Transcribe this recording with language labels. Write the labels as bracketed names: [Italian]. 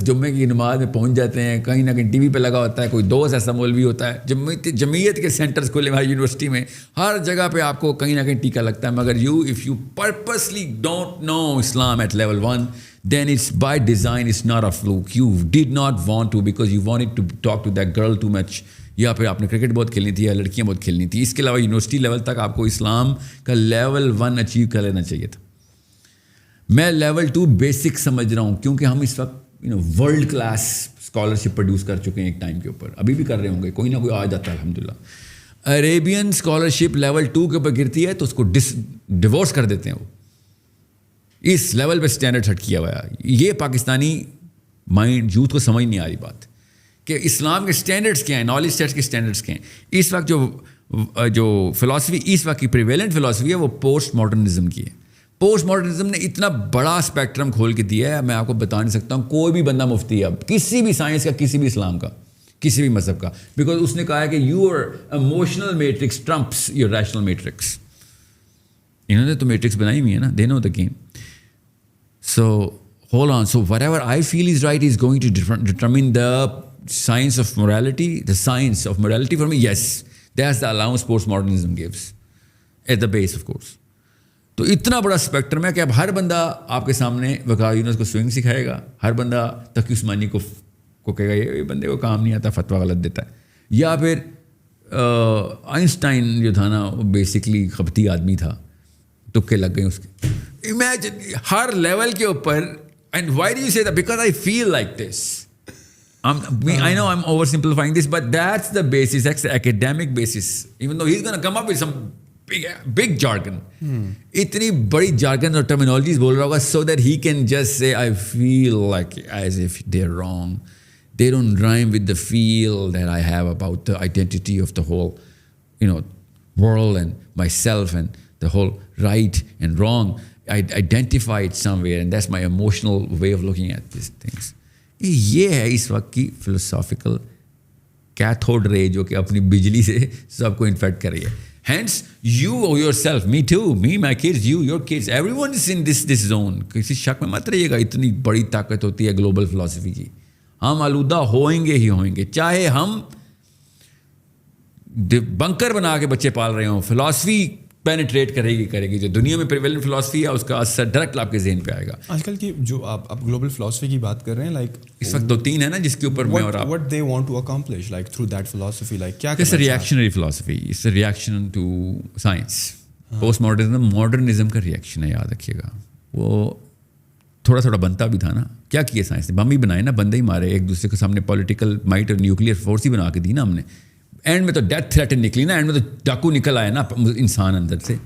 [Urdu] جمعے کی نماز میں پہنچ جاتے ہیں, کہیں نہ کہیں ٹی وی پہ لگا ہوتا ہے, کوئی دوست ایسا مولوی ہوتا ہے, جمعیت کے سینٹرز کھلے ہماری یونیورسٹی میں, ہر جگہ پہ آپ کو کہیں نہ کہیں ٹیکا لگتا ہے. [English] مگر if you purposely don't know Islam at level 1, then it's by design, it's not a fluke. You did not want to because you wanted to talk to that girl too much, [Urdu] یا پھر آپ نے cricket بہت کھیلنی تھی یا لڑکیاں بہت کھیلنی تھی. اس کے علاوہ یونیورسٹی لیول تک آپ کو اسلام کا لیول 1 اچیو کر لینا چاہیے تھا. میں لیول 2 بیسک سمجھ رہا ہوں, کیونکہ ہم اس وقت ورلڈ کلاس اسکالرشپ پروڈیوس کر چکے ہیں ایک ٹائم کے اوپر, ابھی بھی کر رہے ہوں گے, کوئی نہ کوئی آ جاتا ہے الحمدللہ. عریبین اسکالرشپ لیول 2 کے اوپر گرتی ہے تو اس کو ڈیورس کر دیتے ہیں. وہ اس لیول پہ اسٹینڈرڈ سیٹ کیا ہوا ہے. یہ پاکستانی مائنڈ یوتھ کو سمجھ نہیں آ رہی بات کہ اسلام کے اسٹینڈرڈس کیا ہیں, نالج سیٹس کے اسٹینڈرڈس کیا ہیں. اس وقت جو فلاسفی اس وقت کی پریویلنٹ فلاسفی ہے وہ پوسٹ ماڈرنزم کی ہے. پوسٹ ماڈرنزم نے اتنا بڑا اسپیکٹرم کھول کے دیا ہے, میں آپ کو بتا نہیں سکتا ہوں. کوئی بھی بندہ مفتی ہے اب, کسی بھی سائنس کا, کسی بھی اسلام کا, کسی بھی مذہب کا, بیکاز اس نے کہا ہے کہ [English] Your emotional matrix trumps your rational matrix. [Urdu] انہوں نے تو میٹرکس بنائی ہوئی ہے نا, [English] They know the game. So hold on. So whatever I feel is right is going to determine the science of morality. The science of morality for me, yes, that's the allowance postmodernism gives at the base, of course. [Urdu] تو اتنا بڑا spectrum ہے کہ اب ہر بندہ آپ کے سامنے وقار یونس کو سوئنگ سکھائے گا, ہر بندہ تقی عثمانی کو کہے گا یہ بندے کو کام نہیں آتا, فتویٰ غلط دیتا ہے. یا پھر آئنسٹائن جو تھا نا وہ بیسکلی خبتی آدمی تھا, تکے لگ گئے اس کے. Imagine ہر لیول کے اوپر. [English] And why do you say that? Because I feel like this. I know I'm oversimplifying this, but that's the basis, that's the academic basis. Even though he's going to come up with some big jargon. [Urdu] اتنی بڑی jargon اور terminologies بول رہا ہوگا [English] so that he can just say I feel like as if they're wrong. They don't rhyme with the feel that I have about the identity of the whole, world and myself and the whole right and wrong. I identify it somewhere and that's my emotional way of looking at these things. [Urdu] یہ ہے اس وقت کی philosophical cathode رے جو کہ اپنی بجلی سے سب کو انفیکٹ کر رہی ہے. [English] Hence, you yourself, me too, me, my kids, you, your kids, everyone is in this zone. [Urdu] کسی شک میں مت رہیے گا, اتنی بڑی طاقت ہوتی ہے گلوبل فلاسفی کی. ہم آلودہ ہوئیں گے ہی ہوئیں گے, چاہے ہم بنکر بنا کے بچے پال رہے ہوں. فلاسفی پینیٹریٹ کرے گی. جو دنیا میں پریویلنٹ فلاسفی ہے اس کا اثر ڈائریکٹ آپ کے ذہن پہ آئے گا. آج کل کی جو آپ گلوبل فلاسفی کی بات کر رہے ہیں, لائک اس وقت 2-3 ہے نا جس کے اوپر میں اور آپ, [English] what they want to accomplish like through that philosophy, like کیا it's a reactionary philosophy, it's a reaction to science. [Urdu] post modernism کا ریئیکشن ہے, یاد رکھیے گا. وہ تھوڑا بنتا بھی تھا نا, کیا کیا سائنس نے, بم ہی بنائے نا, بندے ہی مارے ایک دوسرے کے سامنے, پولیٹیکل مائٹ اور نیوکلیئر فورس ہی بنا کے دی نا ہم نے. اینڈ میں تو ڈیتھ تھریٹن نکلی نا, اینڈ میں تو ڈاکو نکل آیا نا انسان اندر سے.